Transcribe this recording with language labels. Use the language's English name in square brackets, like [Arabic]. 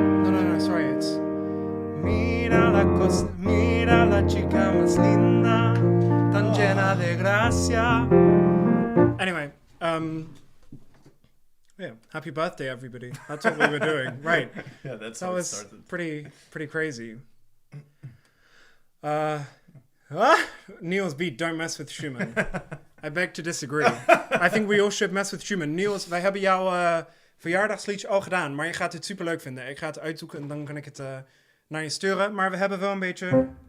[English] No, sorry, it's [Spanish] Mira la cosa, mira la chica más linda, tan llena de gracia. [English] Anyway, yeah, happy birthday, everybody. That's what we were doing, right? Yeah, that's That how it was started. pretty crazy. Niels beat Don't Mess with Schumann. I beg to disagree. I think we all should mess with Schumann. [Dutch] Niels, wij hebben jouw verjaardagsliedje al gedaan, maar je gaat het superleuk vinden. Ik ga het uitzoeken en dan kan ik het naar je sturen. Maar we hebben wel een beetje...